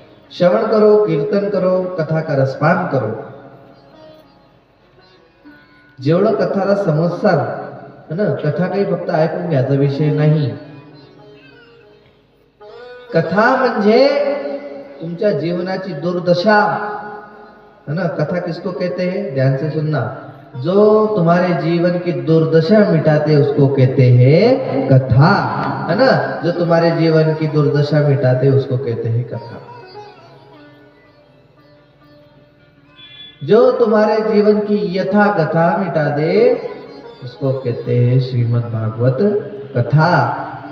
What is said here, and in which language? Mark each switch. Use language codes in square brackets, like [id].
[hi] श्रवण करो, कीर्तन करो, कथा का रसपान करो. [mr] जेवढं कथाला समजसाल ना, कथा काही फक्त ऐकून घ्यायचा विषय नाही. कथा म्हणजे तुमच्या जीवनाची दुर्दशा [hi] है ना. कथा किसको कहते हैं? ध्यान से सुनना. जो तुम्हारे जीवन की दुर्दशा मिटाते उसको कहते हैं कथा, है ना. जो तुम्हारे जीवन की दुर्दशा मिटाते उसको कहते हैं कथा. जो तुम्हारे जीवन की यथा कथा मिटा दे उसको कहते हैं श्रीमद् भागवत कथा.